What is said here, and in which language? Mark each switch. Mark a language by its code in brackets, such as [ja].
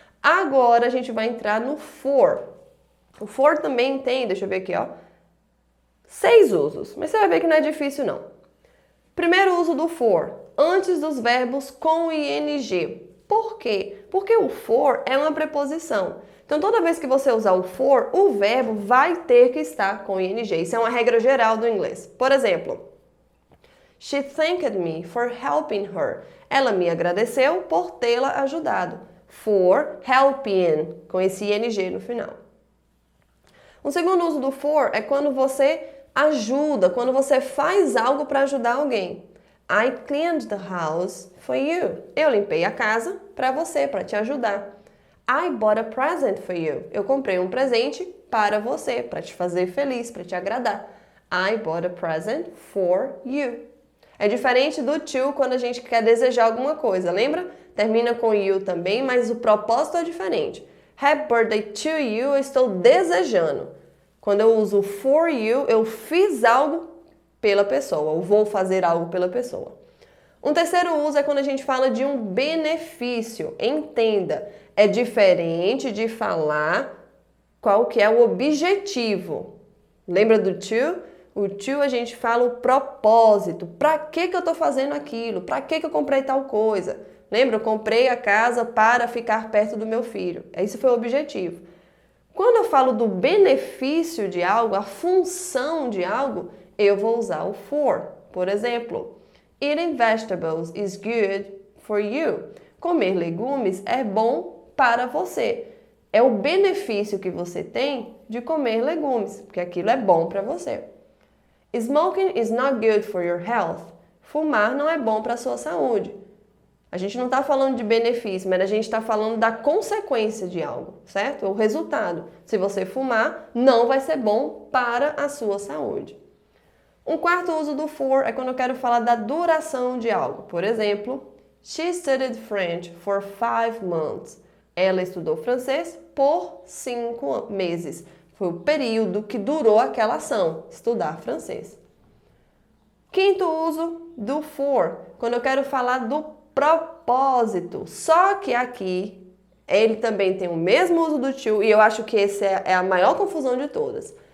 [pt] Agora a gente vai entrar no for. O for também tem, deixa eu ver aqui, ó, 6 usos, mas você vai ver que não é difícil não. Primeiro uso do for, antes dos verbos com ing. Por quê? Porque o for é uma preposição. Então toda vez que você usar o for, o verbo vai ter que estar com ing. Isso é uma regra geral do inglês. Por exemplo, [en] She thanked me for helping her. [pt] Ela me agradeceu por tê-la ajudado. [en] For helping, [pt] com esse ing no final. Um segundo uso do for é quando você ajuda, quando você faz algo para ajudar alguém. [en] I cleaned the house for you. [pt] Eu limpei a casa para você, para te ajudar. [en] I bought a present for you. [pt] Eu comprei um presente para você, para te fazer feliz, para te agradar. [en] I bought a present for you. [pt] É diferente do to quando a gente quer desejar alguma coisa, lembra? Termina com you também, mas o propósito é diferente. [en] Happy birthday to you, [pt] eu estou desejando. Quando eu uso for you, eu fiz algo pela pessoa, ou vou fazer algo pela pessoa. Um terceiro uso é quando a gente fala de um benefício. Entenda, é diferente de falar qual que é o objetivo. Lembra do to? O to a gente fala o propósito. Para que eu estou fazendo aquilo? Para que eu comprei tal coisa? Lembra? Eu comprei a casa para ficar perto do meu filho. Esse foi o objetivo. Quando eu falo do benefício de algo, a função de algo, eu vou usar o for. Por exemplo, [en] eating vegetables is good for you. [pt] Comer legumes é bom para você. É o benefício que você tem de comer legumes, porque aquilo é bom para você. [en] Smoking is not good for your health. [pt] Fumar não é bom para a sua saúde. A gente não está falando de benefício, mas a gente está falando da consequência de algo, certo? O resultado. Se você fumar, não vai ser bom para a sua saúde. Um quarto uso do for é quando eu quero falar da duração de algo. Por exemplo, [en] She studied French for 5 months. [pt] Ela estudou francês por 5 meses. Foi o período que durou aquela ação, estudar francês. Quinto uso do for, quando eu quero falar do propósito. Só que aqui, ele também tem o mesmo uso do to, e eu acho que essa é a maior confusão de todas.